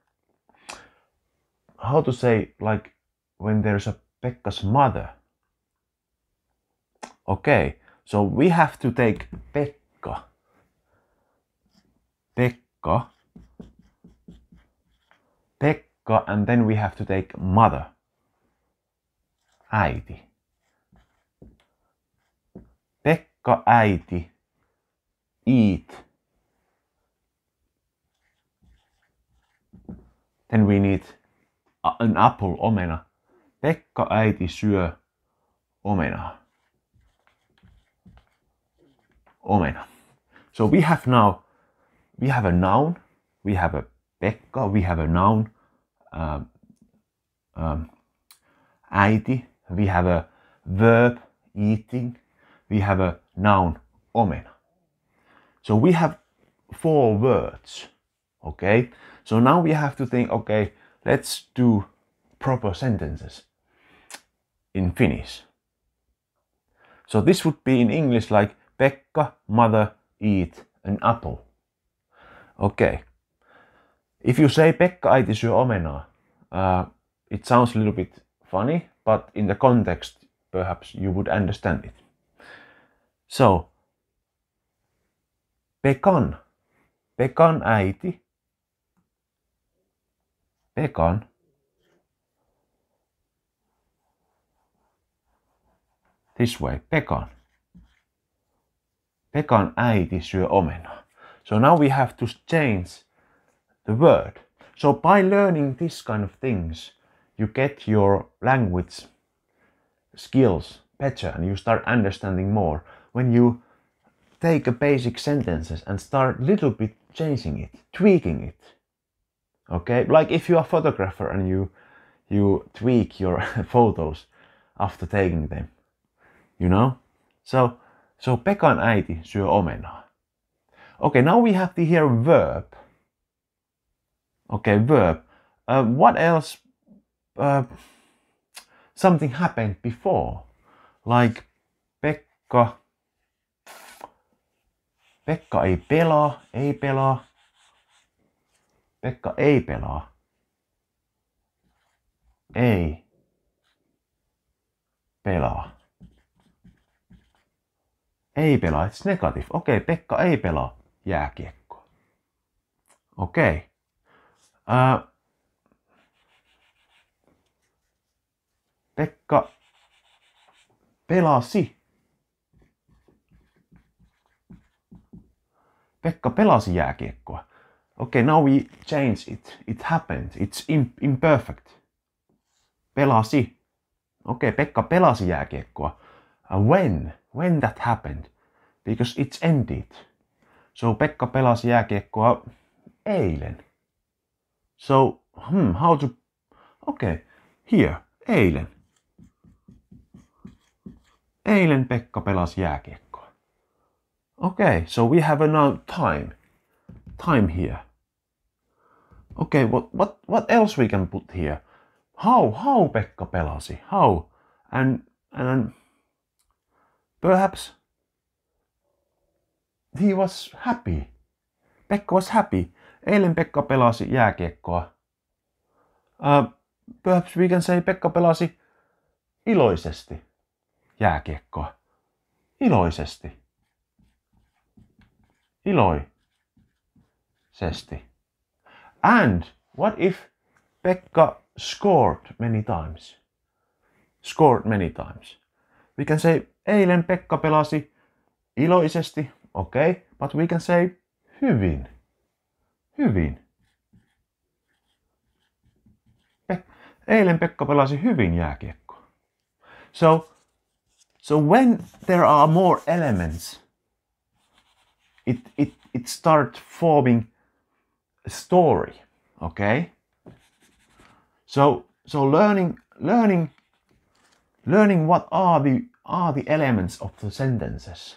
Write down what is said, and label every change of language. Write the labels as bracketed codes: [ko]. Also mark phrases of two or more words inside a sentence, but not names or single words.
[en] How to say, like, when there's a Pekka's mother? Okay, so we have to take Pekka, and then we have to take mother, äiti. Pekka, äiti, eat. Then we need an apple, omena. [fi] Pekka, äiti syö omenaa. Omena. [en] So we have a noun, we have a Pekka, we have a noun, äiti, we have a verb, eating, we have a noun, omena. So we have 4 words, okay? So now we have to think, okay, let's do proper sentences in Finnish. So this would be in English like Pekka, mother, eat an apple. Okay. If you say Pekka, [fi] äiti syö omenaa, [en] it sounds a little bit funny, but in the context, perhaps you would understand it. So, Pekan äiti, Pekan this way, Pekan. [fi] Pekan äiti syö omenaa. [en] So now we have to change the word. So by learning this kind of things, you get your language skills better and you start understanding more. When you take a basic sentences and start little bit changing it, tweaking it. Okay, like if you are a photographer and you tweak your photos after taking them, you know. [fi] So Pekan äiti syö omenaa. [en] Okay, now we have to hear verb. Okay, verb. What else? Something happened before, like [fi] Pekka ei pelaa, ei pelaa. Pekka ei pelaa. Ei pelaa. Ei pelaa, [en] it's negative. [fi] Okay, Pekka ei pelaa jääkiekkoa. Okay. Pekka pelasi. Pekka pelasi jääkiekkoa. [en] Okay, now we change it. It happened. It's imperfect. Pelasi. [fi] Okay, Pekka pelasi jääkiekkoa. [en] When that happened? Because it's ended. [fi] So Pekka pelasi jääkiekkoa eilen. [en] So, how to... Okay, here, eilen. [fi] Eilen Pekka pelasi jääkiekkoa. [en] Okay, so we have a noun time. Time here. Okay, what else we can put here? How Pekka pelasi? How? And perhaps he was happy. Pekka was happy. [fi] Eilen Pekka pelasi jääkiekkoa. [en] Perhaps we can say [fi] Pekka pelasi iloisesti jääkiekkoa. Iloisesti. Iloisesti. [en] And what if Pekka scored many times? Scored many times. We can say [fi] eilen Pekka pelasi iloisesti. [en] Okay, but we can say hyvin. Hyvin. [fi] Eilen Pekka pelasi hyvin jääkiekkoa. [en] So when there are more elements, it starts forming a story. Okay. So learning what are the elements of the sentences.